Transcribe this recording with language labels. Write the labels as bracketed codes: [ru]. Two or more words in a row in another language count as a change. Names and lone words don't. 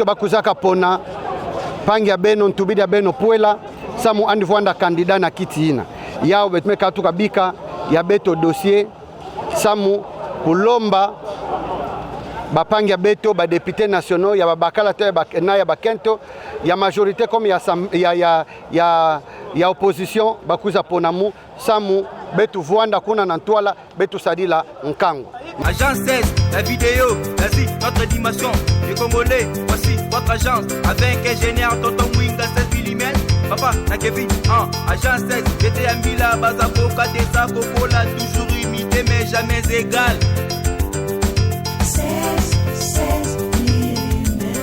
[ktu] bakuzaka pona pangi ya beno ntubidi ya beno puela samu andi vwanda kandida na kiti ina yao betumeka tukabika ya beto dossier samu kulomba bapangi ya beto ba [fr] député nationaux [ktu] ya babakala te na ya bakento ya majorité comme ya opposition bakuza ponamu samu betu vwanda kuna na ntwala betu sadila nkango. [fr] Agence 16, la vidéo, vas-y, notre dimension. Les Congolais, voici votre agence. Avec ingénieur Tonton Mwinga 16 mm. Papa, na Kevin, agence 16, j'étais un Mila, Bazako, Katesa, Kokola, toujours imité mais jamais égal. 16 mm.